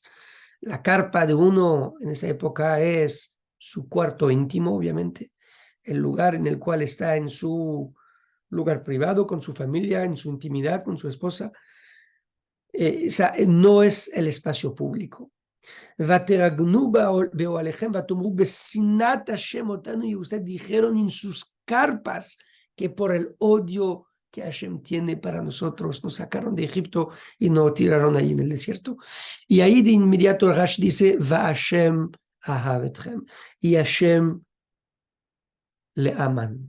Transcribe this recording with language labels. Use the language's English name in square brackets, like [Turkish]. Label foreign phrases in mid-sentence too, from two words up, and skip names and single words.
[Spanish] La carpa de uno en esa época es su cuarto íntimo, obviamente, el lugar en el cual está en su lugar privado, con su familia, en su intimidad, con su esposa. O sea, no es el espacio público. [Hebrew] ותרגנו באהליכם ותאמרו בשנאת השם אותנו, [Spanish] y ustedes dijeron en sus carpas que por el odio que Hashem tiene para nosotros nos sacaron de Egipto y nos tiraron ahí en el desierto. Y ahí de inmediato Rash dice, [Hebrew] ו השם אהבתכם, [Spanish] y Hashem le aman.